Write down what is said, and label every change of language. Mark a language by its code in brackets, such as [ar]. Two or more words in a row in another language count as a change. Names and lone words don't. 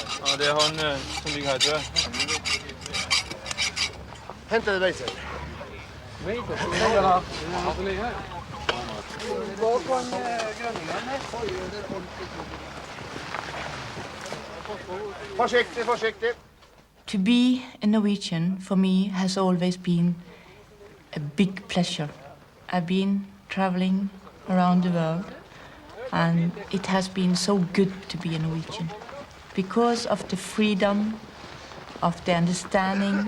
[no] Ja, det han som ligger her, tror jeg. Hent det beiset. Forsiktig, forsiktig. [en] To be a Norwegian for me has always been a big pleasure. I've been traveling around the world and it has been so good to be a Norwegian because of the freedom, of the understanding.